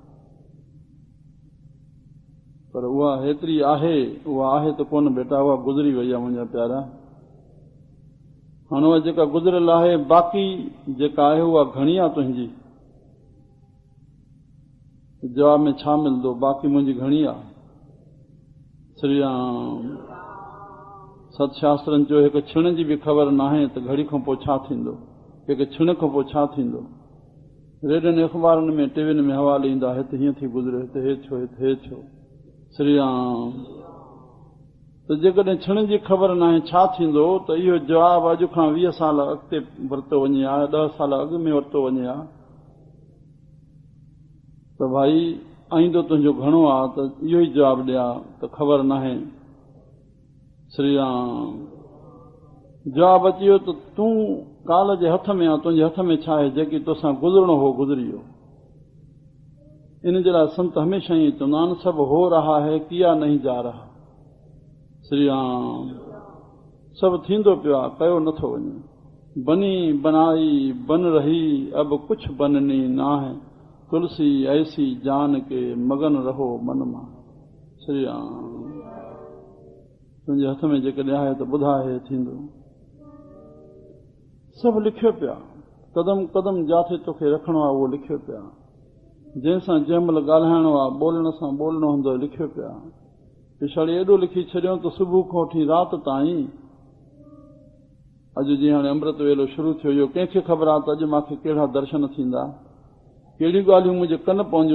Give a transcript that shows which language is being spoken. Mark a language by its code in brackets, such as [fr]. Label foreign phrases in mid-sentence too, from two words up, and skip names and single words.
[sd] पर उहा हेतिरी आहे, उहा आहे त कोन बेटा, उहा गुज़री वई आहे मुंहिंजा प्यारा। हाणे उहा जेका गुज़रियल आहे, बाक़ी जेका आहे उहा घणी आहे तुंहिंजी। जवाब में छा मिलंदो, बाक़ी मुंहिंजी घणी आहे। श्री राम। सतशास्त्रनि चयो हिकु छिण जी बि ख़बर नाहे त घड़ी खां पोइ छा थींदो, हिकु छिण खां पोइ छा थींदो। रेडियोनि अख़बारुनि में टीवियुनि में हवाला ईंदा, हिते हीअं थी गुज़रियो, हिते हे छो, हिते हे छो। श्री राम। त जेकॾहिं छिण जी ख़बर नाहे छा थींदो त इहो जवाबु अॼु खां 20 साल अॻिते वरितो वञे हा, 10 साल अॻु में वरितो वञे हा त भाई आईंदो तुंहिंजो घणो आहे, त इहो ई जवाबु ॾिया त ख़बर नाहे। श्री राम। जवाबु अची वियो त तूं काल जे हथ में आहे, तुंहिंजे हथ में छा आहे, जेकी तोसां गुज़रणो हो गुज़री वियो। इन जे लाइ संत हमेशह ई चवंदा आहिनि, सभु [hi] हो रहा है किया नहीं जा रहा। [sd] श्री राम। सभु थींदो पियो आहे, कयो नथो वञे। [hi] बनी बनाई बन रही अब कुछ बननी ना है, तुलसी ऐसी जान के मगन रहो मन मां। [sd] श्री राम। तुंहिंजे हथ में जेकॾहिं आहे त ॿुधाए थींदो। सभु लिखियो पिया, क़दम क़दम जिथे तोखे रखणो आहे उहो लिखियो पिया। जंहिंसां जंहिं महिल ॻाल्हाइणो आहे, ॿोलण सां ॿोलणो हूंदो लिखियो पिया। पिछाड़ी एॾो लिखी छॾियो त सुबुह खां वठी राति ताईं, अॼु जीअं हाणे अमृत वेलो शुरू थियो, इहो कंहिंखे ख़बर आहे त अॼु मूंखे कहिड़ा दर्शन थींदा, कहिड़ियूं ॻाल्हियूं मुंहिंजे कन पवंदियूं।